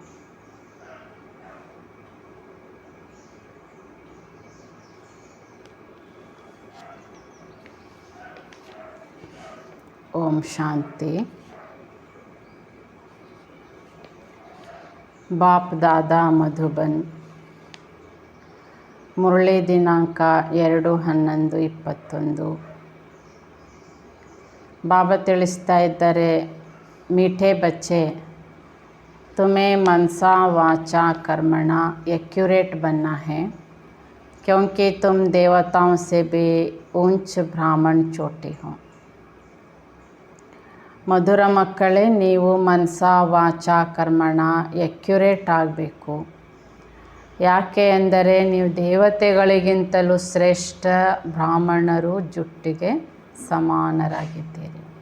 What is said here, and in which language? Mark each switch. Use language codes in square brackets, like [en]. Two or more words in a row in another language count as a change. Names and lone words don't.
[kn] ಓಂ ಶಾಂತಿ. ಬಾಪ್ ದಾದಾ ಮಧುಬನ್ ಮುರಳಿ ದಿನಾಂಕ 2/11/21. ಬಾಬಾ ತಿಳಿಸ್ತಾ ಇದ್ದಾರೆ, [hi] मीठे बच्चे तुम्हें मनसा वाचा कर्मणा एक्यूरेट बनना है क्योंकि तुम देवताओं से भी ऊंच ब्राह्मण चोटी हो. [kn] ಮಧುರ ಮಕ್ಕಳೇ, ನೀವು ಮನಸ ವಾಚ ಕರ್ಮಣ ಎಕ್ಯುರೇಟ್ ಆಗಬೇಕು. ಯಾಕೆ ಎಂದರೆ ನೀವು ದೇವತೆಗಳಿಗಿಂತಲೂ ಶ್ರೇಷ್ಠ ಬ್ರಾಹ್ಮಣರು, ಜುಟ್ಟಿಗೆ ಸಮಾನರಾಗಿದ್ದೀರಿ.